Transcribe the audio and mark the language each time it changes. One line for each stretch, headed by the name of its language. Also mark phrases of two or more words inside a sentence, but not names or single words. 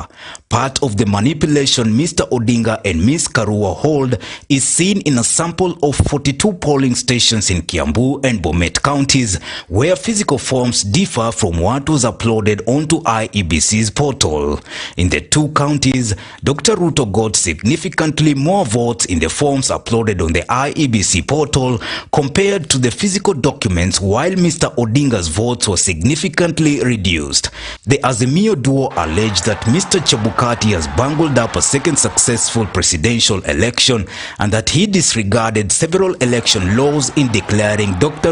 English: Part of the manipulation Mr. Odinga and Ms. Karua hold is seen in a sample of 42 polling stations in Kiambu and Bomet counties, where physical forms differ from what was uploaded onto IEBC's portal. In the two counties, Dr. Ruto got significantly more votes in the forms uploaded on the IEBC portal compared to the physical documents, while Mr. Odinga's votes were significantly reduced. The Azimio duo allege that Mr. Chebukati has bungled up a second successful presidential election and that he disregarded several election laws in declaring Dr.